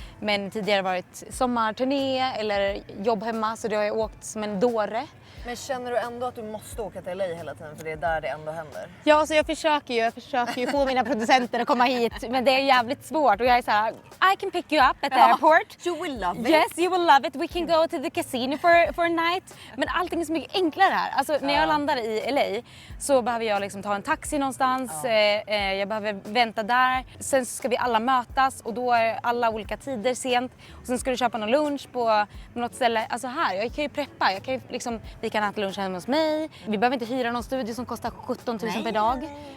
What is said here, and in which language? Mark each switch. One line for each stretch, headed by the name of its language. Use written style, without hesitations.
Swedish: Men tidigare varit sommarturné eller jobb hemma, så det har jag åkt som en dåre. Men känner du ändå att du måste åka till LA hela tiden för det är där det ändå händer? Ja, så jag försöker ju få mina producenter att komma hit, men det är jävligt svårt och jag är så här:
English: I can pick you up at the airport. You will love it. Yes, you will love it. We can go to the casino for a night.
Swedish: Men allting är så mycket enklare här. Alltså när jag landar i LA så behöver jag liksom ta en taxi någonstans. Jag behöver vänta där. Sen ska vi alla mötas och då är alla olika tider sent. Och sen ska du köpa någon lunch på något ställe. Alltså här, jag kan ju preppa. Jag kan ju liksom, vi kan äta lunch hemma hos mig. Vi behöver inte hyra någon studio som kostar 17 000 per dag.